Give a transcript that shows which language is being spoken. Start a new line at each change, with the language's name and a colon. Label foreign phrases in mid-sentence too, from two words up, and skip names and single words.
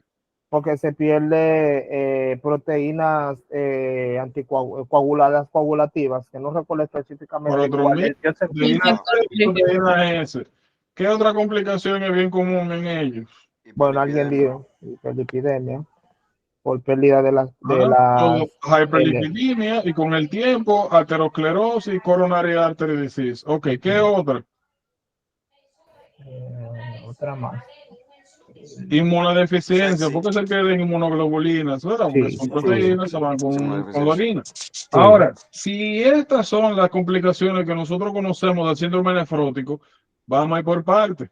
Spanish: porque se pierde proteínas anticoaguladas coagulativas, que no recuerdo específicamente cuál es. Yo sé Proteína Ah, proteína S. ¿Qué otra complicación es bien común en ellos? bueno, alguien hiperlipidemia. dijo hiperlipidemia por pérdida de las Todo L. hiperlipidemia y con el tiempo aterosclerosis,
English: coronary artery disease.
Spanish: Ok, ¿qué otra? Otra más. Inmunodeficiencia, ¿por qué se pierden inmunoglobulinas? ¿Verdad? Porque Sí, son sí, proteínas, se van Sí, con la inmunodeficiencia. orina. sí. Ahora, si estas son las complicaciones que nosotros conocemos del síndrome nefrótico, vamos a ir por partes.